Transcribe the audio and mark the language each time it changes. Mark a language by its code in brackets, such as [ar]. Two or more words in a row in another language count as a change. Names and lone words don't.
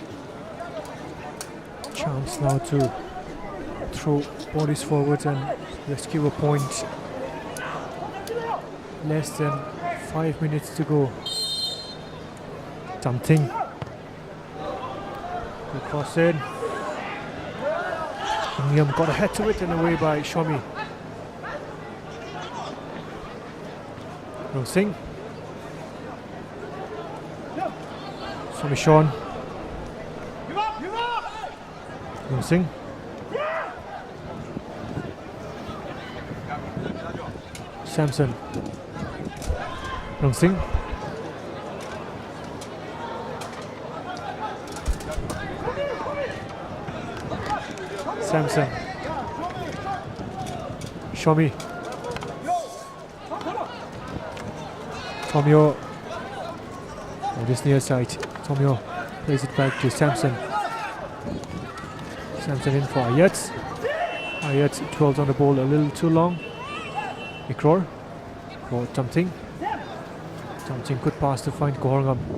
[en] Chance now to throw bodies forward and rescue a point. Less than 5 minutes to go. Something. Good cross in. WUNG got a head to it and away by Shomi. Rung Singh. Shomi Sean. Rung Singh. Samson. Rung Singh. Samson. Shomi. Tomyo. On this near side. Tomyo plays it back to Samson. Samson in for Ayat. Ayat dwells on the ball a little too long. Ikror for Something. Something could pass to find Gorngam.